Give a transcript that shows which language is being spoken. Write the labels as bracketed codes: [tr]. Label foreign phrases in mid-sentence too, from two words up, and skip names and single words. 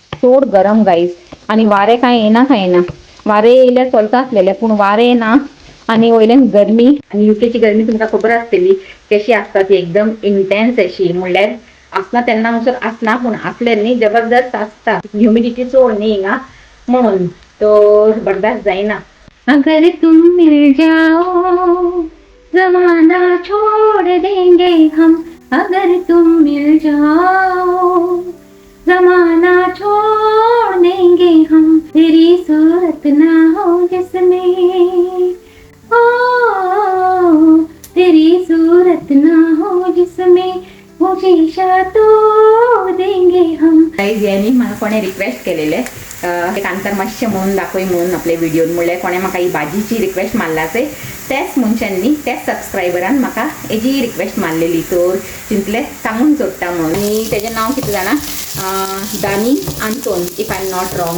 [kok] चड गरम गायज आनी वारें कांय येना वारें येयल्यार चलता आसलेलें पूण वारें ना. आनी वयल्यान गरमी आनी युकेची गरमी तुमकां खबर आसतली कशी आसता ती एकदम इंटेन्स अशी. म्हणल्यार आसना तेन्ना म्हणसर आसना पूण आसल्यार न्ही जबरदस्त आसता. ह्युमिडिटी चड न्ही हिंगा म्हणून तो बर्दाश्त जायना. [hi] अगर तुम मिल जाओ जमाना छोड़ देंगे हम. अगर तुम मिल जाओ जमाना छोड़ देंगे हम. तेरी सूरत ना हो जिसमें ओ तेरी सूरत ना हो जिसमें वो शीशा तोड़ देंगे हम. [kok] गाइस यांनी मला कोणे रिक्वेस्ट केलेले एक अंतर मातशें म्हणून दाखय म्हणून आपले व्हिडिओन. म्हणल्यार कोणे म्हाका ही भाजीची रिक्वेस्ट मारला से त्याच मनशांनी त्याच सबस्क्रायबरान म्हाका हेजी रिक्वेस्ट मारलेली. तर चिंतले सांगून सोडटा म्हणून. आनी तेजें नांव कितें जाणा दानी आंतोन [en] if I am not wrong.